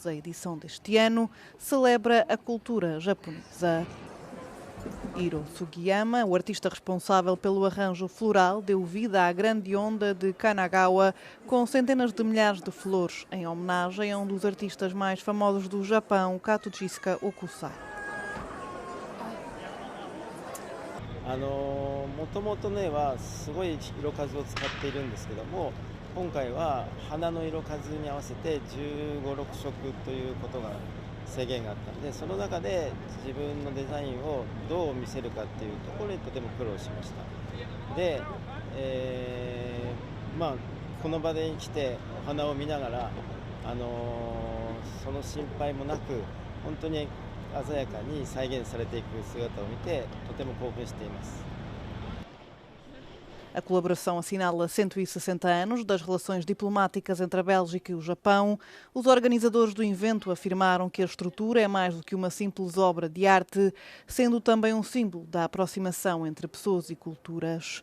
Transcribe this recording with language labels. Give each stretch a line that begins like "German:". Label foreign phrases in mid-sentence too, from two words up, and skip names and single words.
Portuguese: A edição deste ano celebra a cultura japonesa. Hiro Sugiyama, o artista responsável pelo arranjo floral, deu vida à grande onda de Kanagawa, com centenas de milhares de flores, em homenagem a um dos artistas mais famosos do Japão, Katsushika Okusai.
Japanese: もともとねはすごい色数を使っているんですけども、今回は花の色数に合わせて15、6色ということが制限があったので、その中で自分のデザインをどう見せるかっていうところにとても苦労しました。で、この場で来てお花を見ながら、その心配もなく本当に鮮やかに再現されていく姿を見てとても興奮しています。
Portuguese: A colaboração assinala 160 anos das relações diplomáticas entre a Bélgica e o Japão. Os organizadores do evento afirmaram que a estrutura é mais do que uma simples obra de arte, sendo também um símbolo da aproximação entre pessoas e culturas.